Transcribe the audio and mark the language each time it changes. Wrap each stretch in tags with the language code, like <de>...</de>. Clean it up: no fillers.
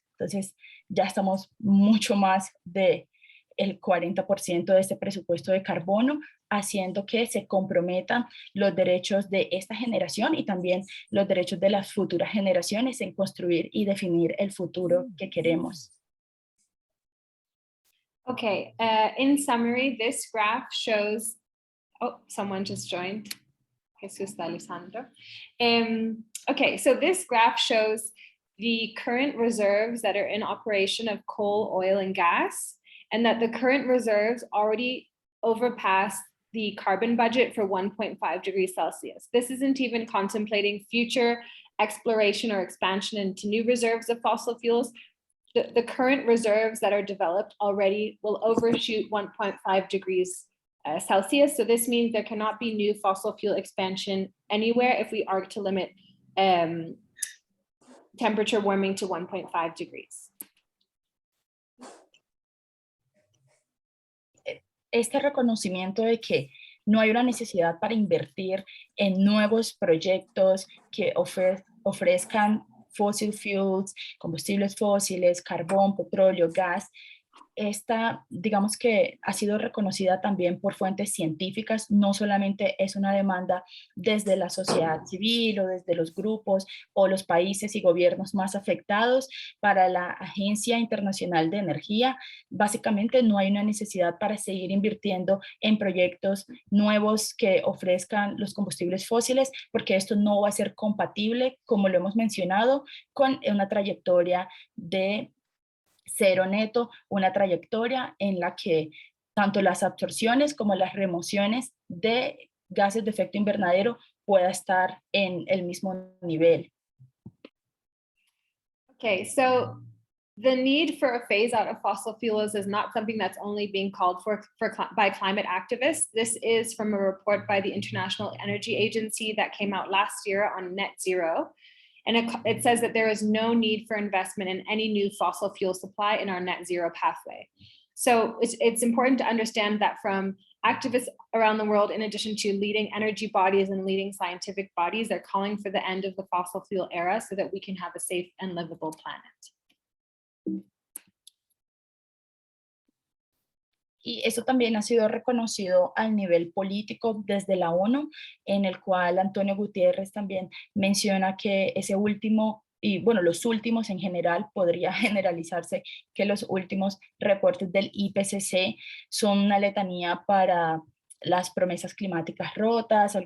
<es>Entonces ya estamos mucho más del 40% de este presupuesto de carbono, haciendo que se comprometan los derechos de esta generación y también los derechos de las futuras generaciones en construir y definir el futuro que queremos.</es> <en>Okay, in summary, this graph shows, oh, someone just joined, Jesus Alessandro. Okay, so this graph shows the current reserves that are in operation of coal, oil, and gas, and that the current reserves already overpass the carbon budget for 1.5 degrees Celsius. This isn't even contemplating future exploration or expansion into new reserves of fossil fuels. The current reserves that are developed already will overshoot 1.5 degrees Celsius. So this means there cannot be new fossil fuel expansion anywhere if we are to limit temperature warming to 1.5 degrees.</en> <es>Este reconocimiento de que no hay una necesidad para invertir en nuevos proyectos que ofrezcan</es> <en>fossil fuels,</en> <es>combustibles fósiles, carbón, petróleo, gas. Esta, digamos que ha sido reconocida también por fuentes científicas, no solamente es una demanda desde la sociedad civil o desde los grupos o los países y gobiernos más afectados. Para la Agencia Internacional de Energía, básicamente no hay una necesidad para seguir invirtiendo en proyectos nuevos que ofrezcan los combustibles fósiles, porque esto no va a ser compatible, como lo hemos mencionado, con una trayectoria de cero neto, una trayectoria en la que tanto las absorciones como las remociones de gases de efecto invernadero pueda estar en el mismo nivel.</es> <en>Okay, so the need for a phase out of fossil fuels is not something that's only being called for by climate activists. This is from a report by the International Energy Agency that came out last year on net zero. And it says that there is no need for investment in any new fossil fuel supply in our net zero pathway. So it's important to understand that from activists around the world, in addition to leading energy bodies and leading scientific bodies, they're calling for the end of the fossil fuel era so that we can have a safe and livable planet.</en> <es>Y eso también ha sido reconocido al nivel político desde la ONU, en el cual Antonio Gutiérrez también menciona que ese último, y bueno, los últimos en general, podría generalizarse que los últimos reportes del IPCC son una letanía para las promesas climáticas rotas.</es>